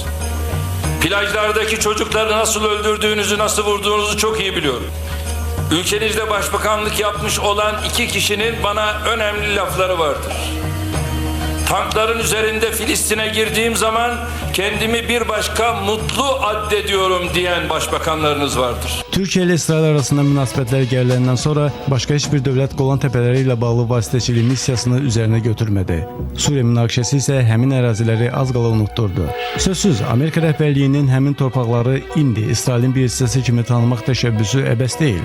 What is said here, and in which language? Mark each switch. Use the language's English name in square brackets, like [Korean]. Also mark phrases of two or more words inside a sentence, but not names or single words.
[Turkish] Plajlardaki çocukları nasıl öldürdüğünüzü, nasıl vurduğunuzu çok iyi biliyorum. Ülkenizde başbakanlık yapmış olan 2 kişinin bana önemli lafları vardır. Tankların üzerinde Filistin'e girdiğim zaman kendimi bir başka mutlu addediyorum diyen başbakanlarınız vardır. [Azerbaijani] Türkiyə ilə İsrail arasında münasibətlər geriləndən sonra başqa heç bir dövlət Qolan təpələri ilə bağlı vasitəçilik missiyasını üzərinə götürmədi. Suriya münaqişəsi isə həmin əraziləri az qala unutdurdu. Sözsüz, Amerika rəhbərliyinin həmin torpaqları indi İsrailin bir hissəsi kimi tanımaq təşəbbüsü əbəs deyil.